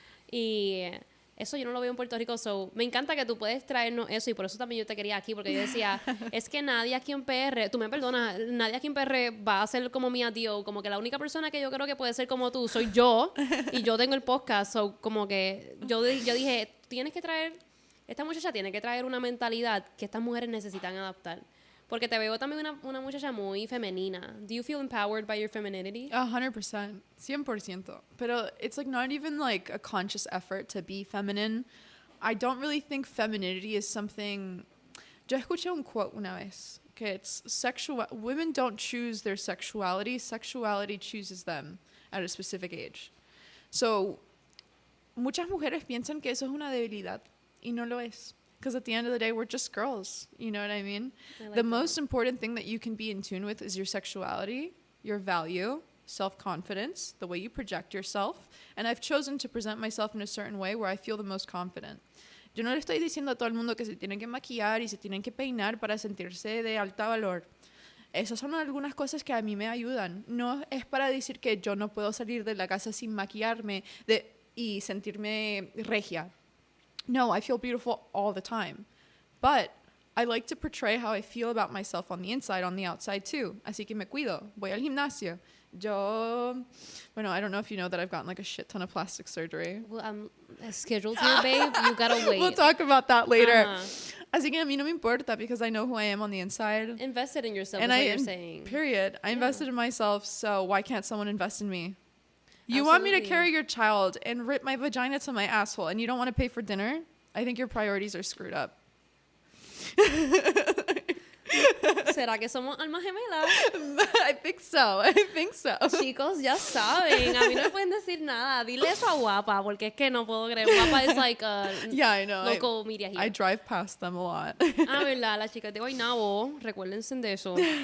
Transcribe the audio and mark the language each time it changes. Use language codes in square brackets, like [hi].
[es] Y eso yo no lo veo en Puerto Rico, so me encanta que tú puedes traernos eso, y por eso también yo te quería aquí, porque yo decía, es que nadie aquí en PR, tú me perdonas, nadie aquí en PR va a ser como mi tío, como que la única persona que yo creo que puede ser como tú soy yo, y yo tengo el podcast, so como que yo dije, tienes que traer, esta muchacha tiene que traer una mentalidad que estas mujeres necesitan adaptar. Porque te veo también una muchacha muy femenina. [en] Do you feel empowered by your femininity? 100%. 100%. Pero it's like not even like a conscious effort to be feminine. I don't really think femininity is something... [es] Yo escuché un quote una vez que [en] it's sexual... Women don't choose their sexuality. Sexuality chooses them at a specific age. [es] So, muchas mujeres piensan que eso es una debilidad y no lo es. [en] Because at the end of the day, we're just girls. You know what I mean? The most important thing that you can be in tune with is your sexuality, your value, self-confidence, the way you project yourself. And I've chosen to present myself in a certain way where I feel the most confident. [es] Yo no le estoy diciendo a todo el mundo que se tienen que maquillar y se tienen que peinar para sentirse de alta valor. Esas son algunas cosas que a mí me ayudan. No es para decir que yo no puedo salir de la casa sin maquillarme y sentirme regia. [en] No, I feel beautiful all the time. But I like to portray how I feel about myself on the inside, on the outside too. [es] Así que me cuido. Voy al gimnasio. [en] Bueno, I don't know if you know that I've gotten like a shit ton of plastic surgery. Well, I'm scheduled here, babe. You gotta wait. We'll talk about that later. [es] Así que a mí no me importa [en] because I know who I am on the inside. Invested in yourself is what you're saying. Period. I invested in myself, so why can't someone invest in me? You want me to carry your child and rip my vagina to my asshole and you don't want to pay for dinner? I think your priorities are screwed up. [es] ¿Será que somos almas gemelas? [en] I think so. [es] Chicos, ya saben. A mí no me pueden decir nada. Dile eso a Guapa, porque es que no puedo creer. [en] Guapa es like a yeah, I know. local media here. I drive past them a lot. [es] ¿Verdad? Las chicas de Guaynabo, recuérdense de eso.